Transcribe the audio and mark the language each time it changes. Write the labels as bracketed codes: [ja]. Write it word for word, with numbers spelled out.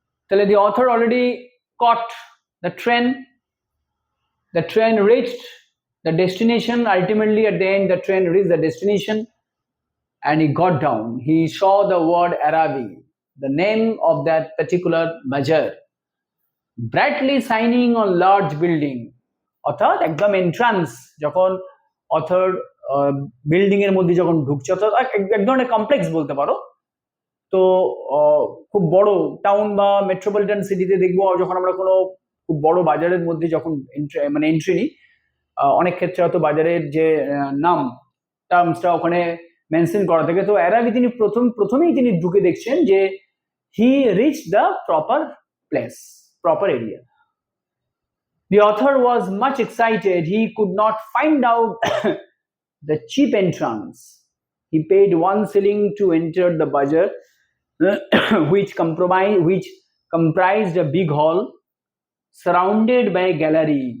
[en] Well, the author already caught the train. The train reached the destination. Ultimately, at the end, the train reached the destination. And he got down. He saw the word Arabi, the name of that particular Bajar, brightly shining on large building. [bn] অর্থাৎ একদম entrance, যখন author building এর মধ্যে যখন ঢুকছে, অর্থাৎ এক এক ধরনের কমপ্লেক্স বলতে পারো। তো আহ, খুব বড় টাউন বা মেট্রোপলিটন সিটিতে দেখবো যখন আমরা কোনো খুব বড় বাজারের মধ্যে যখন entry- মানে এন্ট্রি নিই, আহ, অনেক ক্ষেত্রে হয়তো বাজারের যে আহ, নাম টার্মসটা ওখানে মেনশন করা থাকে। তো এর আগে তিনি প্রথম প্রথমেই তিনি ঢুকে দেখছেন যে [en] He reach the proper place, proper area. The author was much excited. He could not find out the cheap entrance. He paid one shilling to enter the bazaar, which compromise, which comprised a big hall surrounded by a gallery.